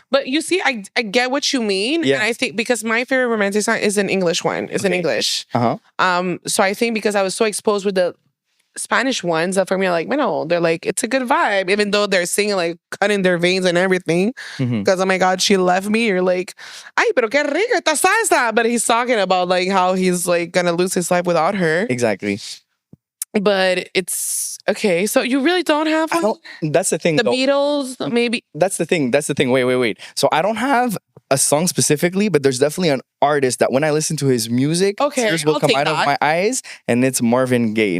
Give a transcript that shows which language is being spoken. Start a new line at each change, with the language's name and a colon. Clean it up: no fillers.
English: But you see, I get what you mean. Yeah. And I think because my favorite romantic song is an English one. It's in English. So I think because I was so exposed with the Spanish ones that for me are like, no, they're like, it's a good vibe. Even though they're singing like cutting their veins and everything. Because oh my God, she left me. You're like,
Spanish: ay, pero qué rica esta salsa.
English: But he's talking about like how he's like gonna lose his life without her. Exactly. But it's okay. So you really don't have one? That's the thing. The Beatles, maybe. That's the thing. Wait. So I don't have a song specifically, but there's definitely an artist that when I listen to his music, tears will come out of my eyes, and it's Marvin Gaye.